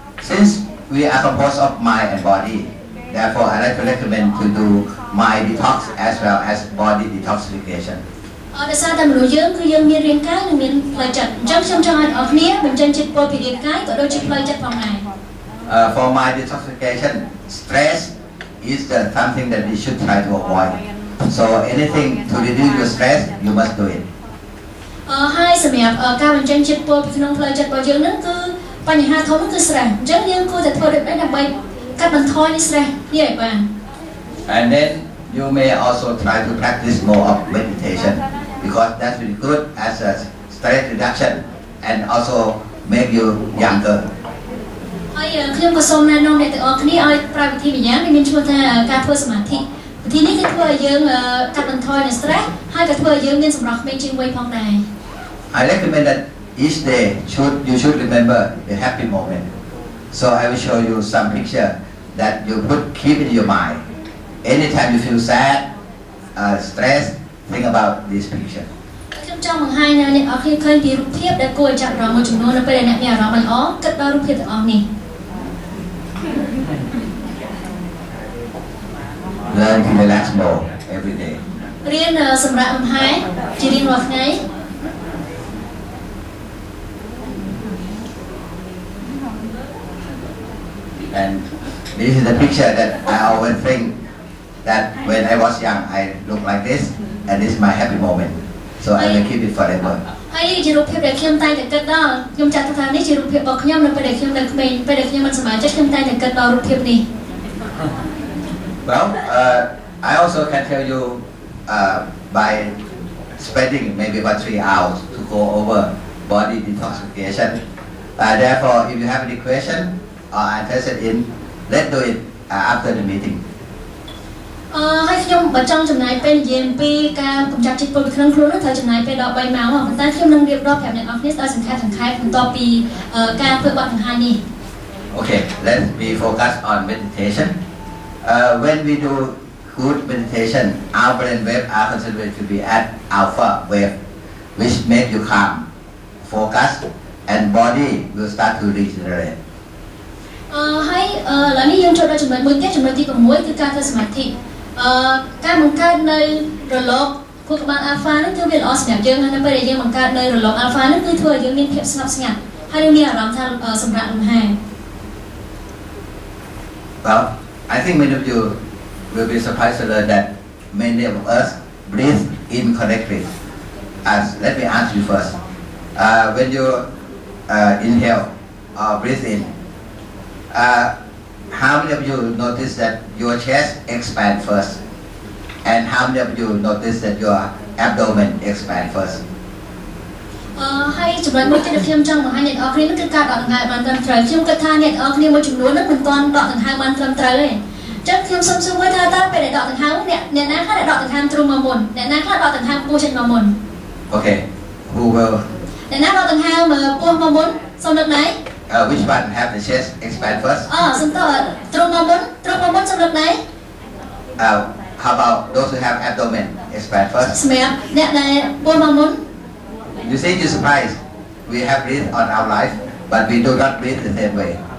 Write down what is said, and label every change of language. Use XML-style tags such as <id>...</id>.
<en>Since we are composed of mind and body, therefore I like to recommend to do mind detox as well as body detoxification.</en> <km>ដោយសារតែមនុស្សយើងគឺយើងមានរាងកាយនិងមានផ្លូវចិត្តអញ្ចឹងខ្ញុំចង់ឲ្យអ្នកនរគ្នាបញ្ចេញជាតិពុលពីរាងកាយក៏ដូចជាផ្លូវចិត្តផងដែរ</km> <en>For mind detoxification, stress is something that we should try to avoid. So anything to reduce your stress, you must do it.</en> <km>ហើយសម្រាប់ការបញ្ចេញជាតិពុលពីក្នុងផ្លូវចិត្តរបស់យើងហ្នឹងគឺបញ្ហាធំគឺ stress អញ្ចឹងយើងគួរតែធ្វើដូចនេះដើម្បីកាត់បន្ថយនេះ stress នេះឲ្យបាន</km> <en>And then you may also try to practice more of meditation, because that's really good as a stress reduction and also make you younger.</en> <km>ហើយខ្ញុំក៏សូមណែនាំអ្នកទាំងអស់គ្នាឲ្យប្រើវិធីម្យ៉ាងដែលមានឈ្មោះថាការធ្វើសមាធិវិធីនេះគឺធ្វើឲ្យយើងកាត់បន្ថយនៅ stress ហើយក៏ធ្វើឲ្យយើងមានសម្រស់ក្មេងជាងវ័យផងដែរ</km> <en>I recommend that each day you should remember the happy moment. So I will show you some picture that you keep in your mind. Anytime you feel sad, stressed, think about this picture.</en> <km>ខ្ញុំចង់បង្ហាញអ្នកនរគ្នាឃើញពីរូបភាពដែលគួរឲ្យចាប់អារម្មណ៍មួយចំនួននៅពេលដែលអ្នកមានអារម្មណ៍មិនល្អគិតដល់រូបភាពទាំងអស់នេះ</km> <en>Learn to relax more every day. เรียนสำหรับลำไส้จะเรียนว่าไง And this is the picture that I always think that when I was young, I look like this, and this is my happy moment. So I will keep it forever.</en> <km>ហើយជារូបភាពដែលខ្ញុំតែងតែគិតដល់ខ្ញុំចាត់ថានេះជារូបភាពរបស់ខ្ញុំនៅពេលដែលខ្ញុំនៅក្មេងពេលដែលខ្ញុំមិនសប្បាយចិត្តខ្ញុំតែងតែគិតដល់រូបភាពនេះ</km> <en>Well, I also can tell you by spending maybe about 3 hours to go over body detoxification. Therefore, if you have any question or are interested in, let's do it after the meeting.</en> <km>ហើយខ្ញុំបើចង់ចំណាយពេលនិយាយអំពីការកម្ចាត់ជាតិពុលពីក្នុងខ្លួននោះត្រូវចំណាយពេលដល់3ម៉ោងប៉ុន្តែខ្ញុំនឹងរៀបរាប់ប្រាប់អ្នកនរគ្នាដោយសង្ខេបបន្ទាប់ពីការធ្វើបទបង្ហាញនេះ</km> <en>Okay, let's be focused on meditation. When we do good meditation, our brain waves are considered to be at alpha wave, which make you calm, focus, and body will start to regenerate.</en> <km>ហើយឥឡូវនេះយើងចូលដល់ចំណុចមួយទៀតចំណុចទី6គឺការធ្វើសមាធិការបង្កើតនៅរលកខួរក្បាល alpha នោះគឺវាល្អសម្រាប់យើងហើយនៅពេលដែលយើងបង្កើតនៅរលក alpha នោះគឺធ្វើឲ្យយើងមានភាពស្ងប់ស្ងាត់ហើយយើងមានអារម្មណ៍ថាសម្រាប់លំហែ</km> <en>Well, I think many of you will be surprised to learn that many of us breathe incorrectly. Let me ask you first. When you inhale or breathe in, how many of you notice that your chest expands first? And how many of you notice that your abdomen expands first?</en> <km>ហើយចំណុចមួយទៀតដែលខ្ញុំចង់បង្ហាញអ្នកនរគ្នានោះគឺការដកដង្ហើមបានត្រឹមត្រូវខ្ញុំគិតថាអ្នកនរគ្នាមួយចំនួននោះមិនទាន់ដកដង្ហើមបានត្រឹមត្រូវទេអញ្ចឹងខ្ញុំសូមសួរថាតើពេលដែលដកដង្ហើមអ្នកណាខ្លះដែលដកដង្ហើមទ្រូងមកមុនអ្នកណាខ្លះដកដង្ហើមពោះចេញមកមុន</km> <en>Okay, who will?</en> <km>អ្នកណាដកដង្ហើមពោះមកមុនសូមលើកដៃ</km> <en>Which one have the chest expand first?</en> <km>សំតើទ្រូងមកមុនសូមលើកដៃ</km> <en>How about those who have abdomen expand first?</en> <km>សម្រាប់អ្នកដែលពោះមកមុន</km> <en>You say you're surprised. We have breathed on our life, but we do not breathe the same way.</en>